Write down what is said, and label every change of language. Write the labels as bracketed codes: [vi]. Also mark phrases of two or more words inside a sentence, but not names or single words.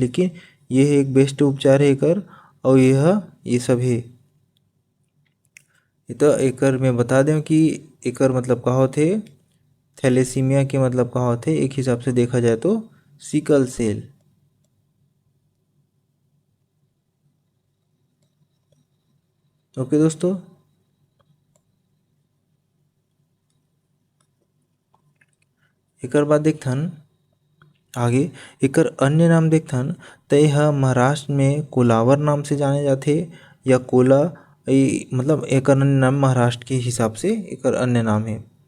[hne] लेकिन ये एक बेस्ट उपचार है एकर, और यह ये सब है। तो एकर मैं बता दें कि एकर मतलब का होथे, थैलेसीमिया के मतलब का होथे, एक हिसाब से देखा जाए तो [en] sickle cell. [hne] ओके दोस्तों, एकर बाद देखथन आगे एकर अन्य नाम देखथन त यह महाराष्ट्र में कोलावर नाम से जाने जाथे या कोला, मतलब एकर अन्य नाम महाराष्ट्र के हिसाब से एकर अन्य नाम है।